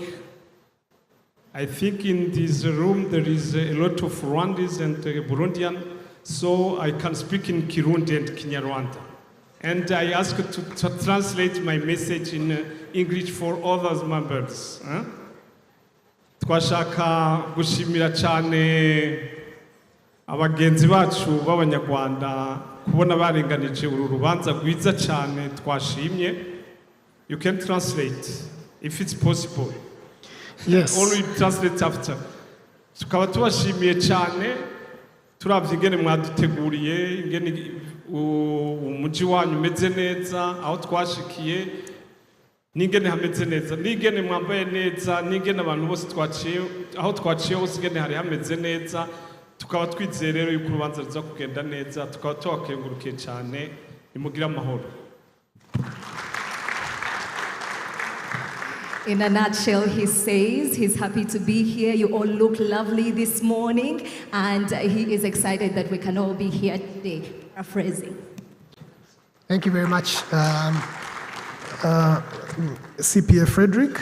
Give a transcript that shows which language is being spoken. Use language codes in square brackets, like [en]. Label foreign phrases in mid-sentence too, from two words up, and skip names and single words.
[en] I think in this room there is a lot of Rwandans and Burundian, so I can speak in Kirundi and Kinyarwanda. And I ask to translate my message in English for others members. [rn] Twashaka gushimira cyane abagenzi bacu b'Abanyarwanda kubona barenganije uru rubanza rwiza cyane twashimye. [en] You can translate if it's possible. Yes. Only translate after. [rn] Tukaba tubashimiye cyane turavye ingene mwaduteguriye ingene umuji wanyu umeze neza aho twashikiye n'ingene hameze neza n'ingene mwambaye neza n'ingene abantu bose twaciye aho twaciye hose ingene hari hameze neza tukaba twizeye rero yuko urubanza ruza kugenda neza tukaba tubakengurukiye cyane imugira amahoro. [en] In a nutshell, he says he's happy to be here. You all look lovely this morning, and he is excited that we can all be here today. Paraphrasing. Thank you very much, CPA Frederick.